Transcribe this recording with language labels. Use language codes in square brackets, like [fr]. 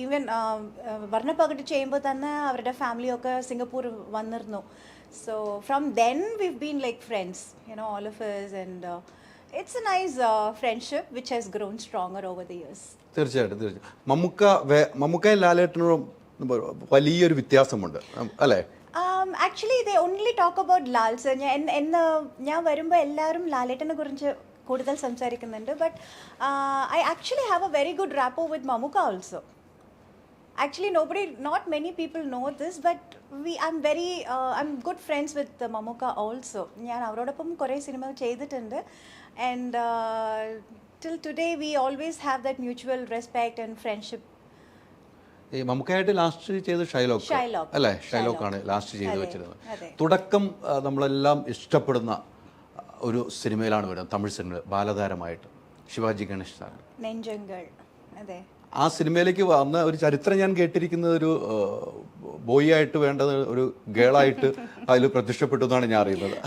[ml] Even Varnapagatu ചെയ്യുമ്പോൾ തന്നെ അവരുടെ ഫാമിലി ഒക്കെ സിംഗപ്പൂർ വന്നിരുന്നു. [en] So from then we've been like friends, all of us, and it's a nice friendship which has grown stronger over the years. [ml] തീർച്ചയായിട്ടും. മമ്മൂക്കയും ലാലേട്ടനും വലിയൊരു വ്യത്യാസമുണ്ട് അല്ലേ? [en] Actually, they only talk about Lal sir. [ml] ഞാൻ വരുമ്പോൾ എല്ലാവരും ലാലേട്ടനെ കുറിച്ച് കൂടുതൽ സംസാരിക്കുന്നുണ്ട്. But [en] I actually have a very good rapport with Mamuka also. Actually, not many people know this, but I'm good friends with Mamuka also. [ml] ഞാൻ അവരോടൊപ്പം കുറേ സിനിമ ചെയ്തിട്ടുണ്ട്, [en] and till today we always have that mutual respect and friendship. [ml] ഈ മമ്മൂക്കായിട്ട് last ചെയ്ത് Shylock അല്ലേ? ഷൈലോക്കാണ് last ചെയ്ത് വെച്ചിരുന്നത്. തുടക്കം നമ്മളെല്ലാം ഇഷ്ടപ്പെടുന്ന ഒരു സിനിമയിലാണ് വരുന്നത്, തമിഴ് സിനിമ, ബാലതാരമായിട്ട് ശിവാജി ഗണേഷ് സാർ. നെഞ്ചങ്ങൾ. അതെ. ആ സിനിമയിലേക്ക് വന്ന ഒരു ചരിത്രം ഞാൻ കേട്ടിരിക്കുന്നത് ഒരു ബോയ് ആയിട്ട് വേണ്ടത് ഒരു ഗേളായിട്ട് അതിൽ പ്രത്യക്ഷപ്പെട്ടു എന്നാണ് ഞാൻ അറിയുന്നത്.